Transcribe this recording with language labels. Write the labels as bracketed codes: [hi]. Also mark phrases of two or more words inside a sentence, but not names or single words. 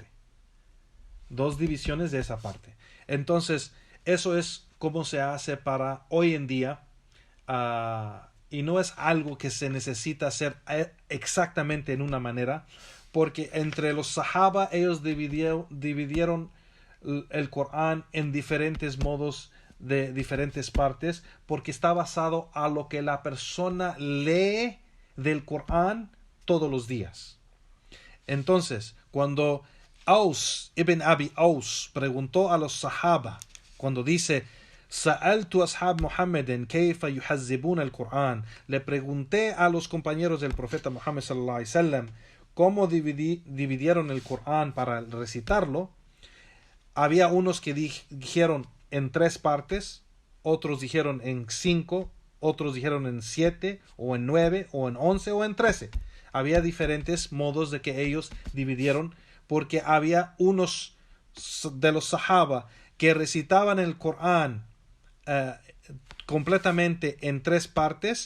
[es] 2 divisiones de esa parte. Entonces, eso es como se hace para hoy en día, y no es algo que se necesita hacer exactamente en una manera, porque entre los Sahaba ellos dividieron el Corán en diferentes modos, de diferentes partes, porque está basado a lo que la persona lee del Corán todos los días. Entonces, cuando Aus ibn Abi Aus preguntó a los Sahaba, cuando dice [ar] سألت أصحاب محمد كيف يحزبون القرآن, [es] le pregunté a los compañeros del profeta Muhammad [ar] صلى الله عليه وسلم [es] cómo dividieron el Corán para recitarlo, había unos que dijeron en 3 partes, otros dijeron en 5, otros dijeron en 7, o en 9, o en 11, o en 13. Había diferentes modos de que ellos dividieron, porque había unos de los sahaba que recitaban el Corán completamente en 3 partes.